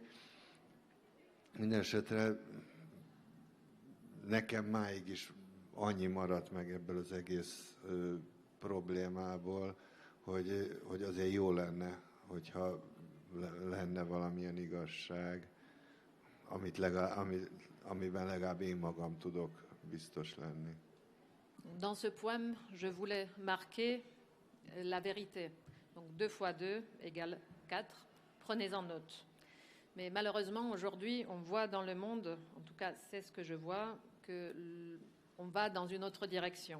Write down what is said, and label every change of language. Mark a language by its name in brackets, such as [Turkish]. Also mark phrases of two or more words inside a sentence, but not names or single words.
[Hungarian] Mindenesetre nekem máig is annyi maradt meg ebből az egész problémából, hogy azért jó lenne, hogyha lenne valamilyen igazság, amiben legalább én magam tudok biztos lenni. [French] Dans ce poème, je voulais marquer la vérité. Donc 2 fois 2 égale 4. Prenez-en note. Mais malheureusement, aujourd'hui, on voit dans le monde, en tout cas c'est ce que je vois, qu'on va dans une autre direction.